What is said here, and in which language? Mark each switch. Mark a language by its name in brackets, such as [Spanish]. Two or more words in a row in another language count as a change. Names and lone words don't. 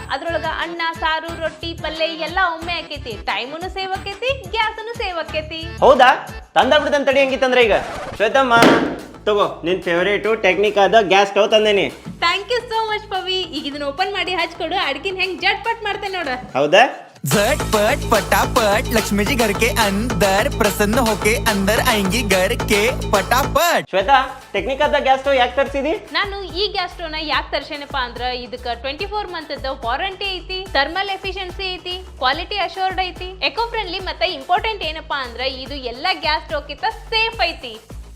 [Kannada] ಅದ್ರೊಳಗ ಅನ್ನ, ಸಾರು, ರೊಟ್ಟಿ, ಪಲ್ಯ ಎಲ್ಲ ಒಮ್ಮೆ ಆಕೈತಿ. ಟೈಮುನು ಸೇವ್ ಆಕೈತಿ, ಗ್ಯಾಸನು ಸೇವ್ ಆಕೈತಿ. ಹೌದಾ? ತಂದಾಗ್ಬಿಡ್ತಾನೆ ತಡಿ. ಹಂಗಿತ್ತಂದ್ರೆ ಈಗ ಶ್ವೇತಮ್ಮ ತಗೋ, ನಿನ್ ಫೇವರೇಟು ಟೆಕ್ನಿಕ್ ಆದ [English] gas stove [Kannada] ತಂದೇನಿ. [English] thank you so much [Kannada] ಪವಿ. ಈಗ ಇದನ್ನ ಓಪನ್ ಮಾಡಿ ಹಚ್ಕೊಡು. ಅಡ್ಗಿನ ಹೆಂಗ್ ಜಟ್ ಪಟ್ ಮಾಡ್ತೇನೆ ನೋಡ. ಹೌದಾ? [Hindi] झटपट पटापट लक्ष्मी जी घर के अंदर प्रसन्न होके अंदर आएंगी घर के पटापट. [Kannada] ಶ್ವೇತಾ, ಟೆಕ್ನಿಕ್ ಆದ [English] gas stove [Kannada] ಯಾಕೆ ತರಿಸಿದಿ? ನಾನು ಈ [English] gas stove [Kannada] ನ ಯಾಕೆ ತರ್ಸೇನಪ್ಪ ಅಂದ್ರ ಇದಕ್ಕ 24 [English] month warranty [Kannada] ಐತಿ, [English] thermal efficiency [Kannada] ಐತಿ, [English] quality assured [Kannada] ಐತಿ, [English] eco friendly, [Kannada] ಮತ್ತೆ ಇಂಪಾರ್ಟೆಂಟ್ ಏನಪ್ಪಾ ಅಂದ್ರ ಇದು ಎಲ್ಲಾ [English] gas stove [Kannada] ಕಿಂತ ಸೇಫ್ ಐತಿ.